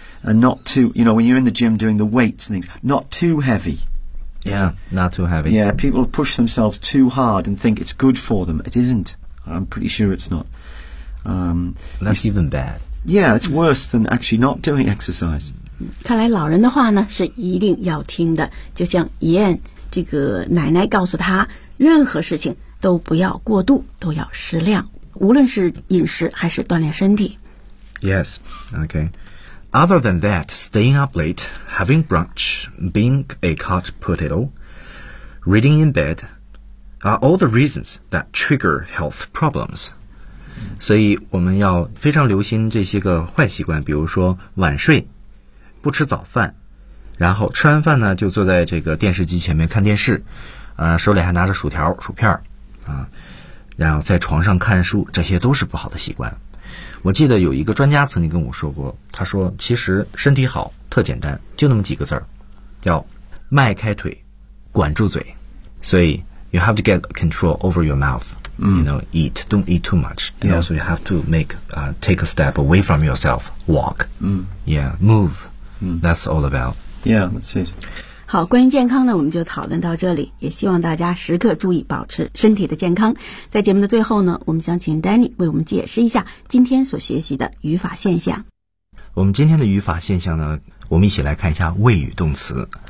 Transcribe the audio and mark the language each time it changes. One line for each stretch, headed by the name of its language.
English: And not too, you know, when you're in the gym doing the weights and things, not too heavy. Yeah, not too heavy. Yeah, people push themselves too hard and think it's good for them. It isn't. I'm pretty sure it's not. That's even bad. Yeah, it's worse than actually not doing exercise.
Chinese: 看来老人的话呢，是一定要听的。就像怡燕这个奶奶告诉她，任何事情都不要过度，都要适量，无论是饮食还是锻炼身体。
English: Yes, okay. Other than that, staying up late, having brunch, being a hot potato, reading in bed, are all the reasons that trigger health problems.
Chinese: 所以我们要非常留心这些个坏习惯，比如说晚睡，不吃早饭，然后吃完饭呢就坐在这个电视机前面看电视，手里还拿着薯条薯片啊，然后在床上看书，这些都是不好的习惯。我记得有一个专家曾经跟我说过，他说其实身体好特简单，就那么几个字儿，叫迈开腿管住嘴。所以
English: you have to get control over your mouth. You know, eat. Don't eat too much. And also you have to take a step away from yourself. Walk. Move. That's all about. Yeah, that's it.
Chinese: 好，关于健康呢，我们就讨论到这里。也希望大家时刻注意保持身体的健康。在节目的最后呢，我们想请 Danny 为我们解释一下今天所学习的语法现象。我们今天的语法现象呢，我们一起来看一下谓语动词。